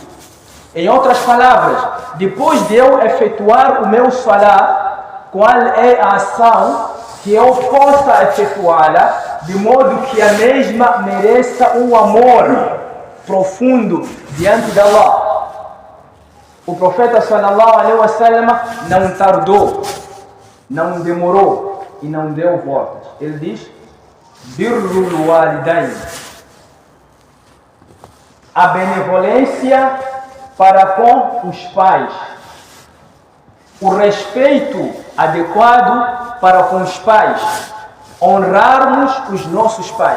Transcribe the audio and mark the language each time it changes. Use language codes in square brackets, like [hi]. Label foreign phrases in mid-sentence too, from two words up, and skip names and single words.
[pt] Em outras palavras, depois de eu efetuar o meu salat, qual é a ação que eu possa efetuá-la de modo que a mesma mereça um amor profundo diante de Allah? O profeta [ar] صلى الله عليه وسلم [pt] não tardou, não demorou e não deu voltas. Ele diz: [ar] بر الوالدين, [pt] a benevolência para com os pais, o respeito adequado para com os pais, honrarmos os nossos pais.